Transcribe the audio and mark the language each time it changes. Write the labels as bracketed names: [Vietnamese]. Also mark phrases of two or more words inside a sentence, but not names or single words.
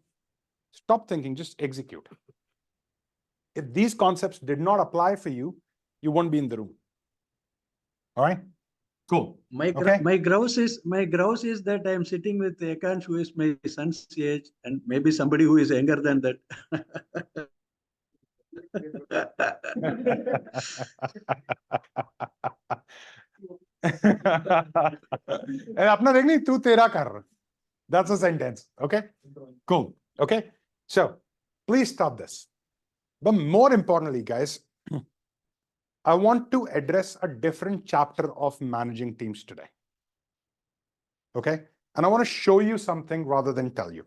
[English] Stop thinking, just execute. If these concepts did not apply for you, you won't be in the room. All right? Cool. My grouse is that I'm sitting with Ekans, who is my son's age, and maybe somebody who is younger than that. [Hindi] अपना देख नहीं तू तेरा कर. [English] That's a sentence. Okay. Cool. Okay. So please stop this. But more importantly, guys, I want to address a different chapter of managing teams today. Okay. And I want to show you something rather than tell you.